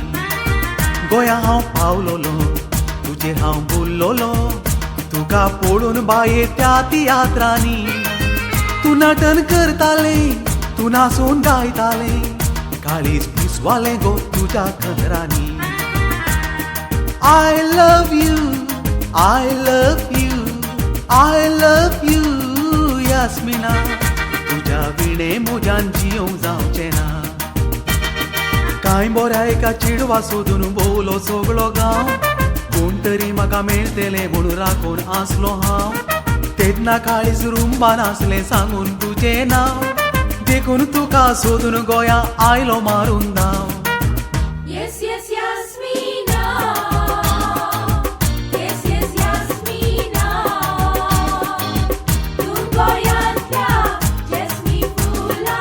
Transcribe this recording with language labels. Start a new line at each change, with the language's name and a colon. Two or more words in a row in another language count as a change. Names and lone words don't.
Konkani: गोंया हांव पावलोलो तुजे हांव बुल्लोलो. तुका पळोवन बाये त्या तियात्रांनी तूं नटन करताले, तूं नाचून गायताले. काळीज पिसवालें गो तुज्या कंदरांनी.
English: I love you, I love you, I love you, Yasmina.
Konkani: तुज्या विणे म्हज्यान जियोंक जावचें ना. कांय बोऱ्या एका चेडवा सोदून भोवलो सगळो गांव. कोण तरी म्हाका मेळटले म्हूण राखून आसलो हांव. तेन्ना काळीज रुंबान आसलें सांगून तुजें नांव. देखून तुका सोदून गोंया आयलो मारून धांव.
English: Yes, yes, Yasmina. Yes, yes, Yasmina.
Konkani: तू गोंयांतल्या जॅस्मी फुला.